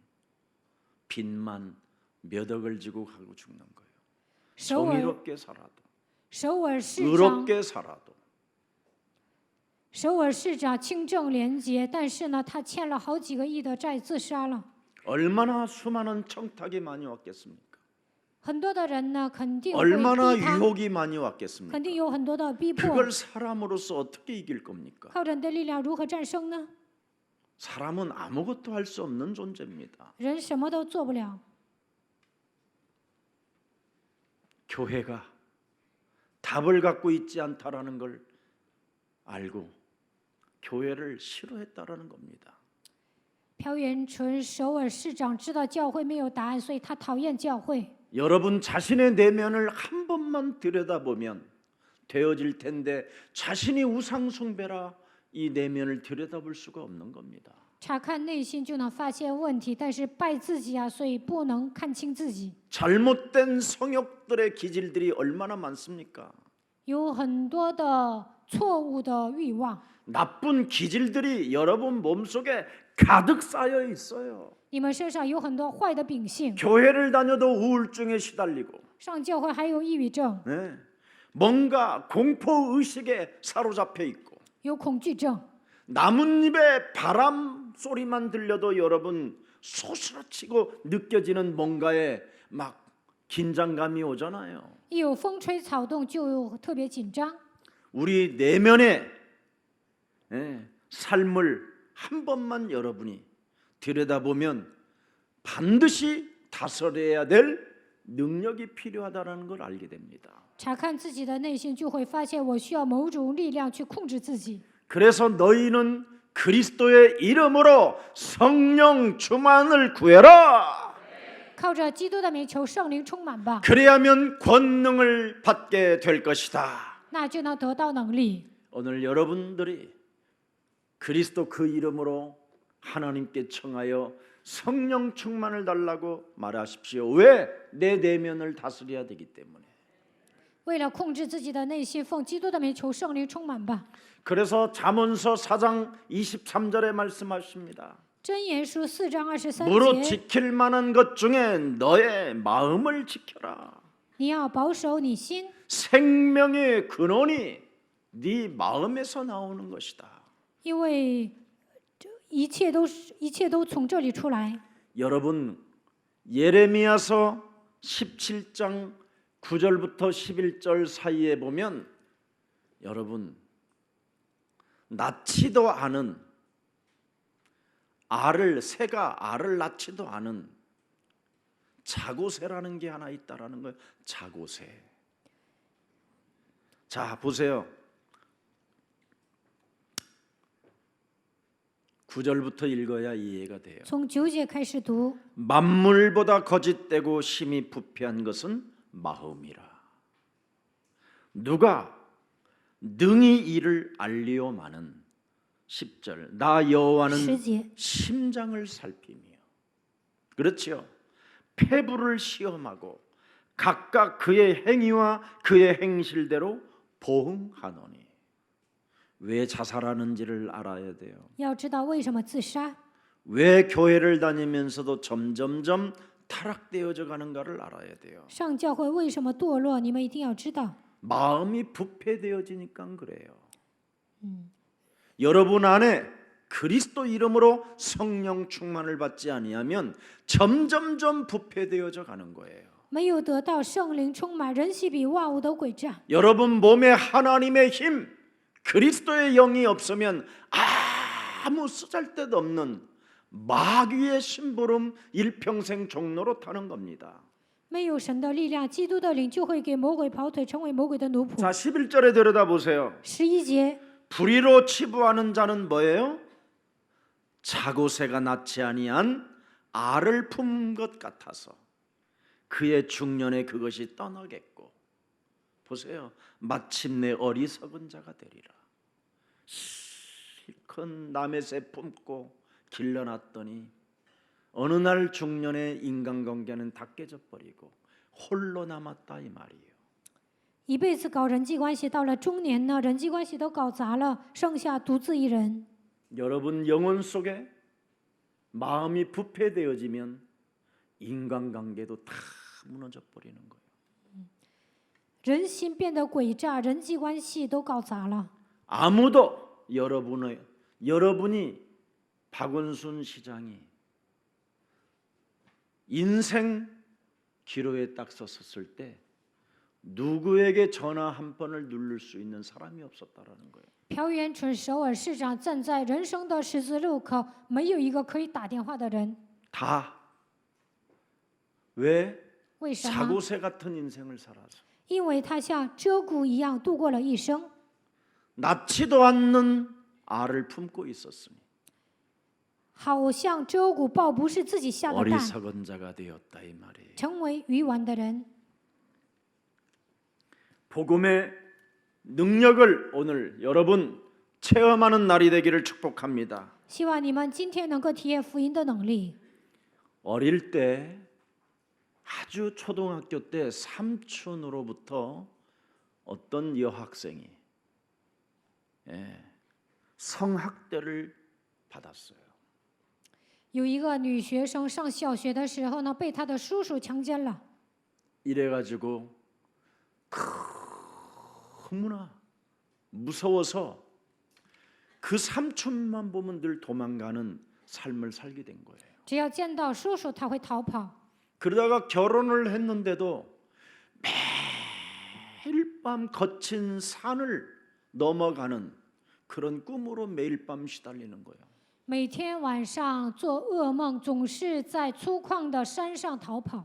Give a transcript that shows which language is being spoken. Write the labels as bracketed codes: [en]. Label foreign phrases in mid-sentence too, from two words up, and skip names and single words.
[ko] 빚만 몇 억을 지고 가고 죽는 거예요. 首尔 정의롭게 살아도 [zh] 首尔市长 [ko] 의롭게 살아도 [zh] 首尔市长清正廉洁，但是呢，他欠了好几个亿的债，自杀了。 [ko] 얼마나 수많은 청탁이 많이 왔겠습니까? [zh] 很多的人呢，肯定会 [ko] 얼마나 [zh] 逼他， [ko] 유혹이 많이 왔겠습니까? [zh] 肯定有很多的逼迫。 [ko] 그걸 사람으로서 어떻게 이길 겁니까? [zh] 靠着你的力量如何战胜呢？ [ko] 사람은 아무것도 할 수 없는 존재입니다. [zh] 人什么都做不了。 [ko] 교회가 답을 갖고 있지 않다라는 걸 알고 교회를 싫어했다라는 겁니다. [zh] 朴元淳首尔市长知道教会没有答案，所以他讨厌教会。 [ko] 여러분 자신의 내면을 한 번만 들여다보면 되어질 텐데 자신이 우상 숭배라 이 내면을 들여다볼 수가 없는 겁니다. [zh] 查看内心就能发现问题，但是拜自己啊，所以不能看清自己。 [ko] 잘못된 성욕들의 기질들이 얼마나 많습니까? [zh] 有很多的错误的欲望， [ko] 나쁜 기질들이 여러분 몸속에 가득 쌓여 있어요. [zh] 你们身上有很多坏的秉性。 [ko] 교회를 다녀도 우울증에 시달리고 [zh] 上教会还有抑郁症， [ko] 네. 뭔가 공포 의식에 사로잡혀 있고 [zh] 有恐惧症， [ko] 나뭇잎의 바람 소리만 들려도 여러분 소스라치고 느껴지는 뭔가에 막 긴장감이 오잖아요. [zh] 一有风吹草动就特别紧张。 [ko] 우리 내면의 삶을 한 번만 여러분이 들여다보면 반드시 다스려야 될 능력이 필요하다는 걸 알게 됩니다. [zh] 查看自己的内心，就会发现我需要某种力量去控制自己。 [ko] 그래서 너희는 그리스도의 이름으로 성령 충만을 구해라. [zh] 靠着基督的名求圣灵充满吧， [ko] 그래야면 권능을 받게 될 것이다. [zh] 那就能得到能力。 [ko] 오늘 여러분들이 그리스도 그 이름으로 하나님께 청하여 성령 충만을 달라고 말하십시오. 왜? 내 내면을 다스려야 되기 때문에. [zh] 为了控制自己的内心，奉基督的名求圣灵充满吧。 [ko] 그래서 잠언서 4장 23절에 말씀하십니다. [zh] 箴言书4章23 [ko] 무릇 [zh] 节， [ko] 지킬 만한 것 중에 너의 마음을 지켜라. [zh] 你要保守你心， [ko] 생명의 근원이 네 마음에서 나오는 것이다. [zh] 因为这一切都从这里出来。 [ko] 여러분 예레미야서 17장 9절부터 11절 사이에 보면 여러분 낳지도 않은 새가 알을 낳지도 않은 자고새라는 게 하나 있다라는 거예요. 자고새. 자 보세요. 9절부터 읽어야 이해가 돼요. [zh] 从9节开始读， [ko] 만물보다 거짓되고 심히 부패한 것은 마음이라. 누가 능히 이를 알리오마는 10절 나 여호와는 [zh] 10节， [ko] 심장을 살피며 그렇죠. 폐부를 시험하고 각각 그의 행위와 그의 행실대로 보응하노니. 왜 자살하는지를 알아야 돼요. [zh] 要知道为什么自杀， [ko] 왜 교회를 다니면서도 점점점 타락되어져 가는가를 알아야 돼요. [zh] 上教会为什么堕落，你们一定要知道。 [ko] 마음이 부패되어지니까 그래요. 여러분 안에 그리스도 이름으로 성령 충만을 받지 아니하면 점점점 부패되어져 가는 거예요. [zh] 没有得到圣灵充满，人心比万物都诡诈。 [ko] 여러분 몸에 하나님의 힘, 그리스도의 영이 없으면 아무 쓰잘데도 없는 마귀의 심부름 일평생 종로로 타는 겁니다. [zh] 没有神的力量，基督的灵就会给魔鬼跑腿，成为魔鬼的奴仆。 [ko] 자 11절에 들여다보세요. [zh] 11节， [ko] 불의로 치부하는 자는 뭐예요? 자고새가 낳지 아니한 알을 품은 것 같아서 그의 중년에 그것이 떠나겠고. 보세요. 마침내 어리석은 자가 되리라. 실컷 남의 새 품고 길러놨더니 어느 날 중년에 인간관계는 다 깨져버리고 홀로 남았다 이 말이에요. [zh] 一辈子搞人际关系，到了中年呢，人际关系都搞砸了，剩下独自一人。 [ko] 여러분 영혼 속에 마음이 부패되어지면 인간관계도 다 무너져 버리는 거예요. [zh] 人心变得诡诈，人际关系都搞砸了。 [ko] 아무도 여러분이 박원순 시장이 인생 기로에 딱 섰을 때 누구에게 전화 한 번을 누를 수 있는 사람이 없었다라는 거예요. [zh] 朴元淳首尔市长站在人生的十字路口，没有一个可以打电话的人。 [ko] 다 왜 [zh] 为什么？ [ko] 사고새 같은 인생을 살아서 [zh] 因为他像鹧鸪一样度过了一生， [ko] 낳지도 않는 알을 품고 있었으니 [zh] 好像鹧鸪抱不是自己下的蛋， [ko] 어리석은 자가 되었다 이 말이에요. [zh] 成为愚顽的人。 [ko] 복음의 능력을 오늘 여러분 체험하는 날이 되기를 축복합니다. [zh] 希望你们今天能够体验福音的能力。 [ko] 어릴 때 아주 초등학교 때 삼촌으로부터 어떤 여학생이 성학대를 받았어요. [zh] 有一个女学生上小学的时候呢，被她的叔叔强奸了。 [ko] 이래가지고 너무나 무서워서 그 삼촌만 보면 늘 도망가는 삶을 살게 된 거예요. [zh] 只要见到叔叔，她会逃跑。 [ko] 그러다가 결혼을 했는데도 매일 밤 거친 산을 넘어가는 그런 꿈으로 매일 밤 시달리는 거예요. [zh] 每天晚上做噩梦，总是在粗犷的山上逃跑。